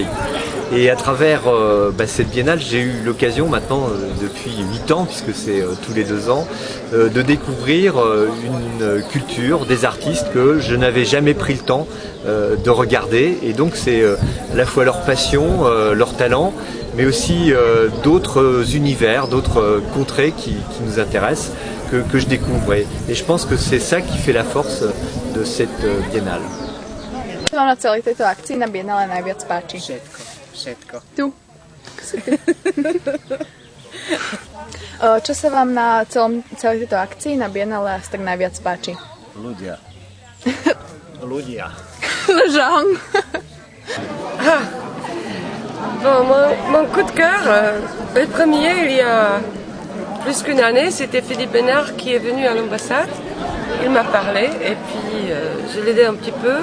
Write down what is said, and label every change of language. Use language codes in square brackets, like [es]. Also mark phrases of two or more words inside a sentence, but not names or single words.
[fr] Et à travers cette biennale, j'ai eu l'occasion maintenant, depuis 8 ans, puisque c'est tous les 2 ans, de découvrir une culture, des artistes que je n'avais jamais pris le temps de regarder. Et donc c'est à la fois leur passion, leur talent, mais aussi d'autres univers, d'autres contrées qui nous intéressent, que je découvre. Et je pense que c'est ça qui fait la force de cette biennale. [sk] Vám na celej tejto akcii na Biennale najviac páči? Všetko. Tu. Čo sa vám na celej tejto akcii na Biennale tak najviac páči? Ľudia. Ľudia. [fr] Le genre. Bon, mon coup de cœur, le premier, il y a plus qu'une année, c'était Philippe Bénard qui est venu à l'ambassade. Il m'a parlé et puis je l'ai aidé un petit peu.